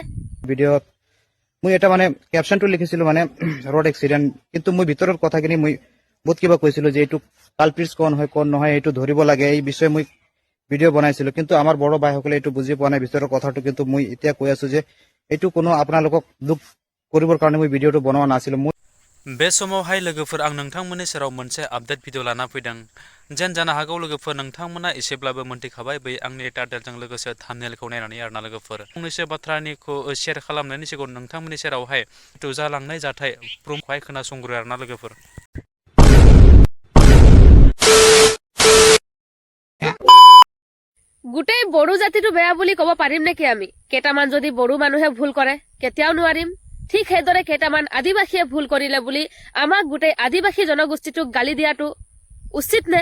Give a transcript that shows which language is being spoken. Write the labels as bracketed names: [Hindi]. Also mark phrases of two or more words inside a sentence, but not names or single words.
[Assamese] ভিডিঅ'ত মই এটা কেপশ্যনটো লিখিছিলো [English] road accident, [Assamese] কিন্তু মই ভিতৰৰ কথাখিনি মই বহুত কিবা কৈছিলো যে এইটো কালপ্ৰিটছ কোন হয় কোন নহয় এইটো ধৰিব লাগে, এই বিষয়ে মই ভিডিঅ' বনাইছিলো। কিন্তু আমাৰ বড়ো ভাইসকলে এইটো বুজি পোৱা নাই ভিতৰৰ কথাটো। কিন্তু মই এতিয়া কৈ আছো যে এইটো কোনো আপোনালোকক দুখ কৰিবৰ কাৰণে মই ভিডিঅ'টো বনোৱা নাছিলো। [Bodo] बे समावहाय लोगोफोर आं नोंथांमोननि सेराव मोनसे आपडेट भिडिअ लाना फैदों। जेन जानो हागौ लोगोफोर नोंथांमोना एसेब्लाबो मोनथिखाबाय बै आंनि टाइटेलजों लोगोसे थाम्बनेलखौ नायनानै आरोना लोगोफोर। फंनैसो बाथ्रानिखौ शेयार खालामनायनि सिगां नोंथांमोननि सेरावहाय जालांनाय जाथाय प्रमखौहाय खोनासंग्रो आरोना लोगोफोर। [Assamese] গোটেই বড়ো জাতিটো বেয়া বুলি কব পাৰিম নেকি আমি? কেইটামান যদি বড়ো মানুহে ভুল কৰে কেতিয়াও নোৱাৰিম। ঠিক সেইদৰে কেইটামান আদিবাসীয়ে ভুল কৰিলে বুলি আমাক গোটেই আদিবাসী জনগোষ্ঠীটোক গালি দিয়াটো উচিত নে?